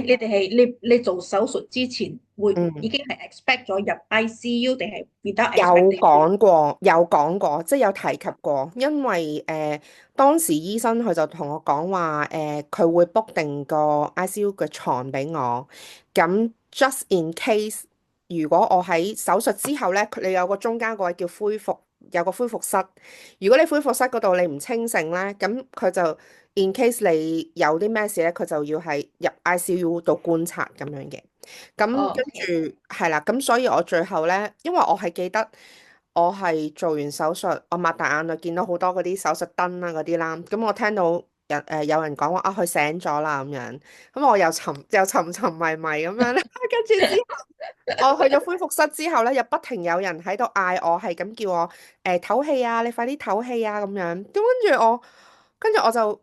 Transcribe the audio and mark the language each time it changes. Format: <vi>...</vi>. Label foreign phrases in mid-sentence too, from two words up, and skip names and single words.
<yue>你做手術之前已嗯。經係 expect 咗入 ICU 定係 without 有 expectation？講過，有講過，即係有提及過。因為當時醫生佢就同我講話，佢會 book 定個 ICU 嘅床俾我。咁</yue> <en>just in case，</en> <yue>如果我喺手術之後咧，你有個中間嗰位叫恢復，有個恢復室。如果你恢復室嗰度你唔清醒咧，咁佢就</yue> <en>in case</en> <yue>你有啲咩事咧，佢就要係入 ICU 度觀察咁樣嘅。咁哦跟，OK，住係啦，咁所以我最後咧，因為我係記得我係做完手術，我擘大眼就見到好多嗰啲手術燈啦嗰啲啦，咁我聽到有人講話啊佢醒咗啦咁樣，咁我又沉迷咁樣咧，跟住之後我去咗恢復室之後咧，又不停有人喺度嗌我，係咁叫我唞氣啊，你快啲唞氣啊咁樣，咁跟住我就。</yue>